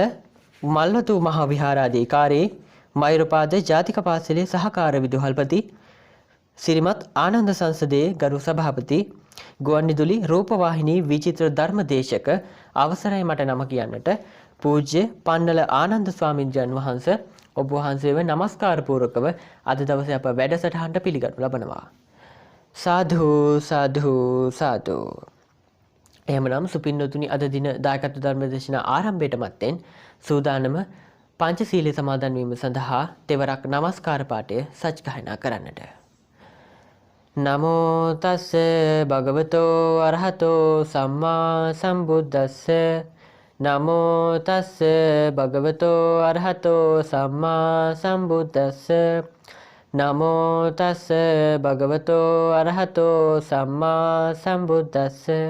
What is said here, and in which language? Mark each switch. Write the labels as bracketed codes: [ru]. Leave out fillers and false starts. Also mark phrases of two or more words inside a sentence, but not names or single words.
[si] මල්වතු මහා විහාරාධිකාරී මෛරපාද ජාතික පාසලේ සහකාර විදුහල්පති සිරිමත් ආනන්ද සංසදයේ ගරු සභාපති ගුවන්විදුලි රූපවාහිනී විචිත්‍ර ධර්මදේශක අවසරයි මට නම කියන්නට පූජ්‍ය පන්නල ආනන්ද ස්වාමීන් වහන්සේ ඔබ වහන්සේව නමස්කාර පූර්වකව අද දවසේ අප වැඩසටහනට පිළිගනු ලබනවා. සාදු සාදු සාදු. එහෙමනම් සුපින්නතුනි අද දින දායකත්ව ධර්මදේශනා ආරම්භයට මත්තෙන් සූදානම පංචශීලයේ සමාදන් වීම සඳහා තෙවරක් නමස්කාර පාඨය සජ්ජායනා කරන්නට. [pi] නමෝ තස්ස භගවතෝ අරහතෝ සම්මා සම්බුද්දස්ස නමෝ තස්ස භගවතෝ අරහතෝ සම්මා සම්බුද්දස්ස නමෝ තස්ස භගවතෝ අරහතෝ සම්මා සම්බුද්දස්ස.